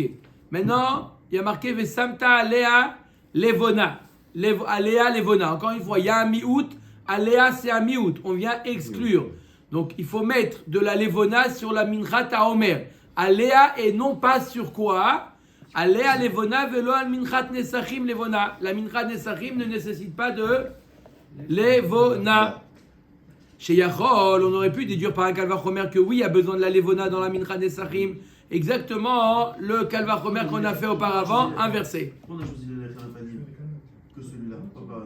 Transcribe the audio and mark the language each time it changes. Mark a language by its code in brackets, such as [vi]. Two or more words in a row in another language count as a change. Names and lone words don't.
[fr] Maintenant, il y a marqué [he] ושמת עליה לבונה. עליה לבונה. [fr] Encore une fois, il y a un miout. Alea, c'est un miout. On vient exclure. Donc, il faut mettre de la Levona sur la minchat à Omer. Alea et non pas sur quoi? [he] עליה לבונה ולא על מנחת נסכים לבונה. [fr] La [he] מנחת נסכים [fr] ne nécessite pas de Levona. Chez Yachol, on aurait pu déduire par un kalvachomer que oui, il y a besoin de la Levona dans la [he] מנחת נסכים. [fr] Exactement le kalvachomer qu'on a fait auparavant, inversé. Pourquoi on a choisi le [he] לחם הפנים [fr] que celui-là, pas Anna?